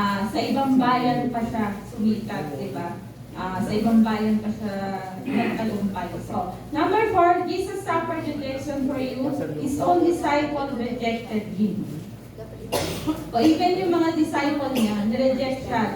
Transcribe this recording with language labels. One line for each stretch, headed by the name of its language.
Filipino: Sa ibang bayan pa siya sumikat, di ba? Sa ibang bayan pa siya nagtagumpay.
English: So, number 4, Jesus suffered rejection for you. His own disciple rejected him.
Filipino: O even yung mga disciple niya, nireject siya.